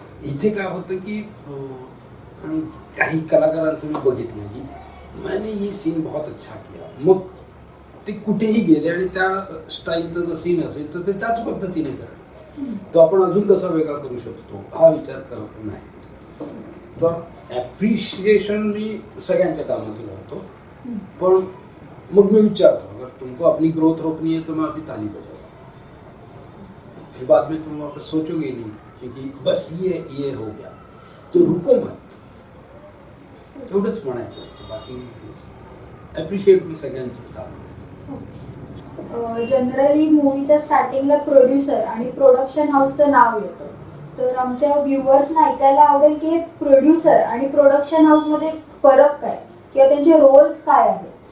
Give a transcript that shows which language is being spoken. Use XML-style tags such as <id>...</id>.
<mr>इथे काय होतं की आणि काही कलाकारांचं मी बघितलं की</mr> <hi>मैंने ये सीन बहुत अच्छा किया,</hi> <mr>मग ते कुठेही गेले आणि त्या स्टाईलचं जर सीन असेल तर ते त्याच पद्धतीने करा. तो आपण अजून कसा वेगळा करू शकतो हा विचार करत नाही. तर ॲप्रिशिएशन मी सगळ्यांच्या कामाचं करतो. पण</mr> <hi>मग मैं विचारता हूँ, अगर तुमको अपनी ग्रोथ रोकनी है तो मैं अभी ताली बजाऊँ, फिर बाद में तुम वापस सोचोगे नहीं क्योंकि बस ये हो गया तो रुको मत.</hi> <mr>एवढंच म्हणायचं असतं, बाकी ॲप्रिशिएट मी सगळ्यांचंच काम. जनरली मूवीच्या स्टार्टिंगला प्रोड्युसर आणि प्रोडक्शन हाऊसचं नाव येतं. तर आमच्या व्ह्युअर्सना ऐकायला आवडेल की हे प्रोड्युसर आणि प्रोडक्शन हाऊसमध्ये फरक काय किंवा त्यांचे रोल्स काय आहेत.</mr>